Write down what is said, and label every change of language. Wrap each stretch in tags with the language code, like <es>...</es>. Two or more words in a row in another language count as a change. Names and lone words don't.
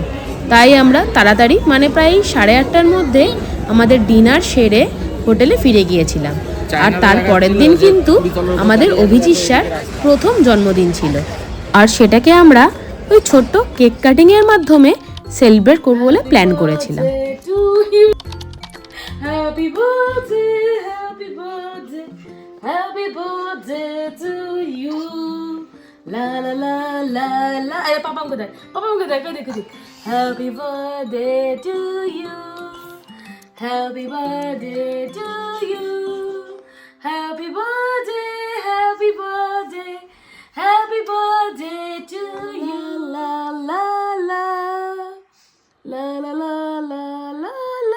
<bn>তাই আমরা তাড়াতাড়ি মানে প্রায় 8:30টার মধ্যে আমাদের ডিনার সেরে হোটেলে ফিরে গিয়েছিলাম। আর তার পরের দিন কিন্তু আমাদের অভিজিৎসার প্রথম জন্মদিন ছিল, আর সেটাকে আমরা ওই ছোট্ট</bn> <en>cake cutting</en> <bn>মাধ্যমে সেলিব্রেট করবো বলে প্ল্যান করেছিলাম।</bn> <en>Happy birthday, happy birthday, happy birthday to you. La la la la la. Ay, papa ko dai. Papa ko dai. Kadi. Happy birthday to you. Happy birthday to you. Happy birthday, happy birthday, happy birthday to you. La la la. La la la la la la.</en>